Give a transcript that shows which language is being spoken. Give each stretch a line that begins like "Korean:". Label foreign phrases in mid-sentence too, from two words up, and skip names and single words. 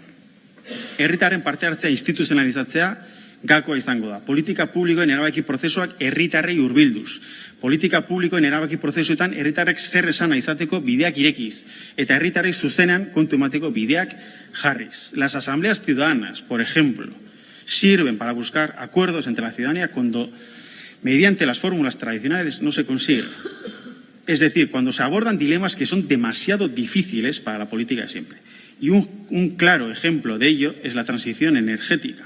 Basque: Herritarren parte hartzea instituzionalizatzea gakoa izango da. Politika publikoen erabaki prozesuak herritarrei hurbilduz. Politika publikoen erabaki prozesuetan herritarrek zer esana izateko bideak irekiz eta herritarrei zuzenean kontu emateko bideak jarriz.
Spanish: Las asambleas ciudadanas, por ejemplo, sirven para buscar acuerdos entre la ciudadanía cuando mediante las fórmulas tradicionales no se consigue. Es decir, cuando se abordan dilemas que son demasiado difíciles para la política de siempre. Y un claro ejemplo de ello es la transición energética.